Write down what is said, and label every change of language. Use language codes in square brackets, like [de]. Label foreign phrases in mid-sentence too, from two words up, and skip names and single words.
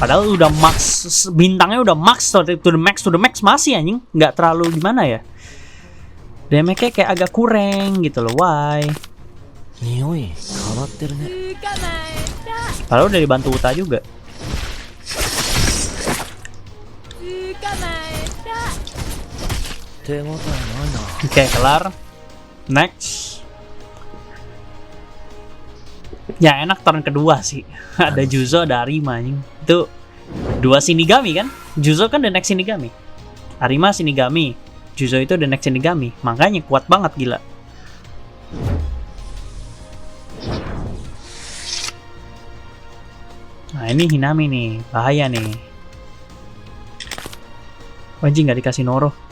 [id] Padahal udah max, bintangnya udah max, [en] to the max [id] masih anjing. Nggak terlalu gimana ya. Damage-nya kayak agak kurang gitu loh. [en] Why? [id] Padahal udah dibantu Uta juga. Oke, kelar. Next. Ya enak turn kedua sih. Ada Juzo, ada Arima anjing. Itu 2 Shinigami kan? Juzo kan [en] the next [id] Shinigami. Arima Shinigami. Juzo itu [en] the next [id] Shinigami. Makanya kuat banget gila. Nah ini Hinami nih. Bahaya nih. Anjing gak dikasih Noro.